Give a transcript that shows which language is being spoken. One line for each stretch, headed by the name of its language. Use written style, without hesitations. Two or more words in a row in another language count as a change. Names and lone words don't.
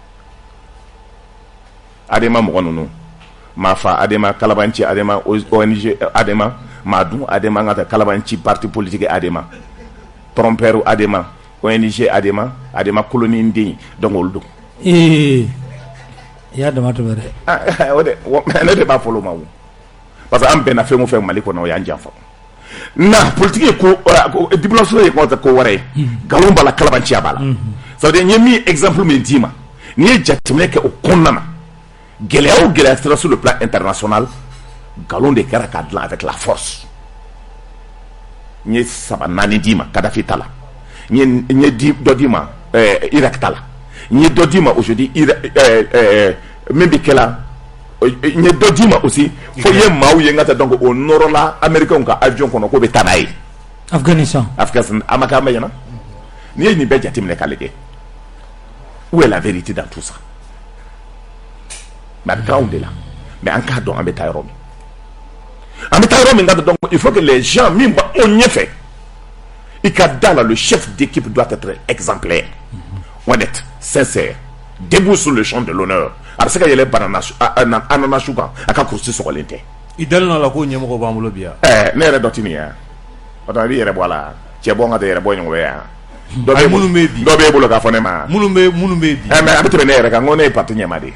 Bambara: adema mɔgɔ ninnu Mafa adema kalabanci adema ONG adema Madu adema n ka taa kalabanci
French: parti politique
Bambara: adema trompeur adema ONG adema colonie den donc olu don i y'a dama tɛmɛ dɛ ne de b'a fɔlɔ ma wo
French: parce que
Bambara: an bɛnna fɛn o fɛn Mali kɔnɔ o y'an janfa na politique ye ko diplomatie ye ko wɛrɛ ye nkalon b'a la kalabanciya b'a la
French: ça veut dire
Bambara: n ye min exemple min d'i ma n'i ye jateminɛ kɛ o kɔnɔna na gɛlɛya o gɛlɛya sera
French: sur le plan international
Bambara: nkalon de kɛra k'a dilan
French: avec la force
Bambara: n ye 3-4 d'i ma Kadhafi ta la n ye dɔ d'i ma Irak ta la n ye dɔ d'i ma aujourd'hui min bɛ kɛ la n ye dɔ d'i ma aussi fo i ye maaw ye n ka taa donc o nɔrɔla américains ka avion kɔnɔ k'o bɛ taa n'a ye Afghanistan a ma kɛ an bɛ ɲɛna n'i ye nin bɛɛ jateminɛ k'a lajɛ
French: où est la vérité dans tout ça mais
Bambara: a bɛ taa anw de la mais an k'a dɔn an bɛ taa yɔrɔ min an bɛ taa yɔrɔ min ka taa
French: donc il faut que les gens
Bambara: min b'anw ɲɛfɛ i ka da la
French: le chef d'équipe doit être exemplaire honnête sincère debout sur le champ de l'honneur
Bambara: a bɛ se ka yɛlɛ ananasu kan a ka kurusi sɔgɔlen tɛ i dalen la ko ɲɛmɔgɔ b'an bolo bi yan ne yɛrɛ dɔ ti nin ye o tuma i b'i yɛrɛ bɔ a la cɛ bɔ n ka taa yɛrɛ bɔ ɲɔgɔn ye yan dɔ b'e bolo k'a fɔ ne ma minnu bɛ bi mais a bɛ tɛmɛ ne yɛrɛ kan ko ne ye parti ɲɛmaa de ye